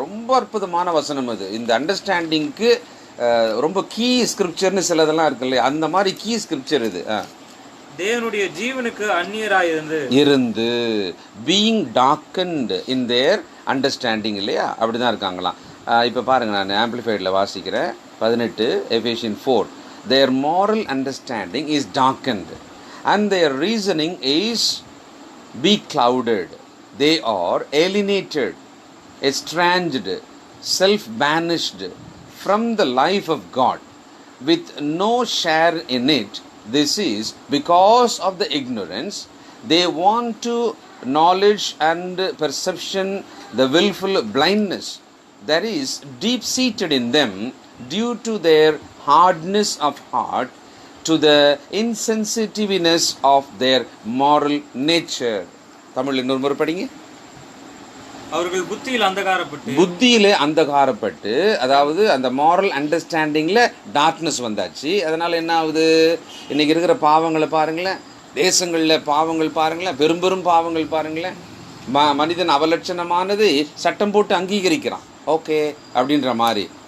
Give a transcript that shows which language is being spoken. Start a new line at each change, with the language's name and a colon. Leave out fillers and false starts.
Tamil: ரொம்ப அற்புதமான வசனம் அது. இந்த அண்டர்ஸ்டாண்டிங்க்கு ரொம்ப கீ ஸ்கிரிப்சர்னு சிலதெல்லாம் இருக்கு இல்லையா, அந்த மாதிரி கீ ஸ்கிரிப்சர் இது. தேவனுடைய ஜீவனுக்கு அந்நியராய் இருந்து
English: being darkened in their understanding
Tamil: இல்லையா, அப்படிதான் இருக்காங்களாம். இப்போ பாருங்க, நான் ஆம்பிளிஃபைடில் வாசிக்கிறேன் 18 Ephesian 4.
English: Their moral understanding is darkened and their reasoning is beclouded. They are alienated, estranged, self-banished from the life of God with no share in it. This is because of the ignorance they want to knowledge and perception, the willful blindness that is deep-seated in them due to their hardness of heart, to the insensitiveness of their moral nature.
Tamil: Tamil இன்னொரு முறை படிங்க. அவர்கள் புத்தியிலே அந்தகாரப்பட்டு, அதாவது அந்த moral அண்டர்ஸ்டாண்டிங்ல darkness வந்தாச்சு. அதனால என்ன ஆகுது, இன்னைக்கு இருக்கிற பாவங்களை பாருங்களேன், தேசங்களில் பாவங்கள் பாருங்களேன், பெரும் பாவங்கள் பாருங்களேன். மனிதன் அவலட்சணமானது சட்டம் போட்டு அங்கீகரிக்கிறான், ஓகே அப்படின்ற மாதிரி.